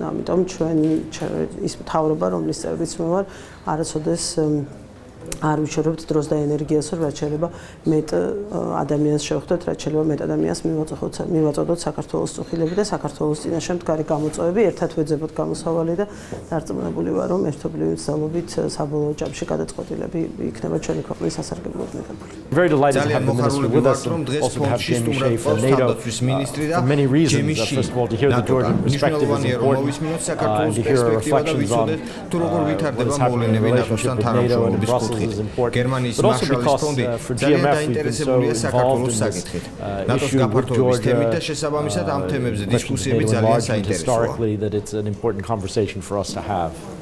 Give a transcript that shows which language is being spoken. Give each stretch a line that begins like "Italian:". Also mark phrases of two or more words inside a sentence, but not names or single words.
Georgian: ამიტომ ჩვენი ის მთავრობა, რომლის წევრიც მე ვარ, არასოდეს არ ვიშორებთ დროს და ენერგიას, რომ რაც შეიძლება მეტ ადამიანს შევხვდეთ, რაც შეიძლება მეტ ადამიანს მივაწოდოთ საქართველოს წუხილები და საქართველოს წინაშე მდგარი გამოწვევები, ერთად ვეძებოთ გამოსავალი და დარწმუნებული ვარ, რომ ერთობლივი მცდელობით საბოლოო ჯამში გადაწყვეტილები იქნება ჩვენი ქვეყნის სასარგებლოდ მიღებული.
English: Very delighted to have the minister with us, also to have Jamie Shea from NATO, for many reasons. First of all, to hear the Georgian perspective is important, and to hear our reflections on what is happening in the relationship with NATO and Brussels is important, but also because for GMF we've been so involved in this issue with Georgia, especially NATO enlargement historically, that it's an important conversation for us to have.